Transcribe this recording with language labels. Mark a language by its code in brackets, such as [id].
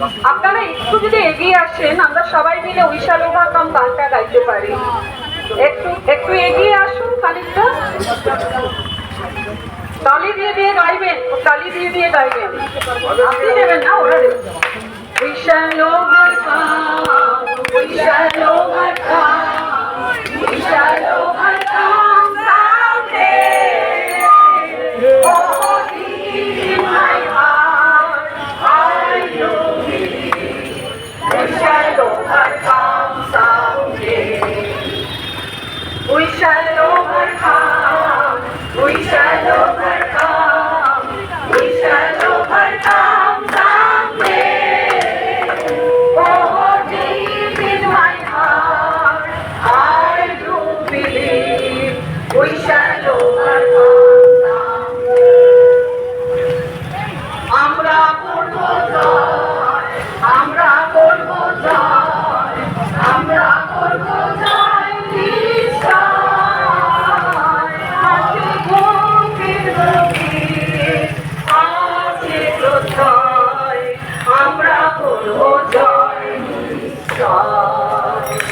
[bn] আপনারা একটু যদি এগিয়ে আসেন, আমরা সবাই মিলে উইশাল ওভারকাম গানটা গাইতে পারি। একটু একটু এগিয়ে আসুন খানিকটা। তালি দিয়ে দিয়ে গাইবেন, তালি দিয়ে দিয়ে গাইবেন। আপনি দেবেন না, ওরা দেবেন। [en] We shall overcome, we shall overcome, we shall overcome someday. Oh, deep in my heart, I do believe we shall overcome someday. We shall overcome, we shall overcome, we shall overcome someday. Oh, deep in my heart, I do believe we shall overcome someday. [bn] আমরা করব জয়, আমরা করব জয়, আমরা করব জয় নিশ্চয়। আছে বুকের গভীরে, আছে প্রত্যয়, আমরা করব জয় নিশ্চয়।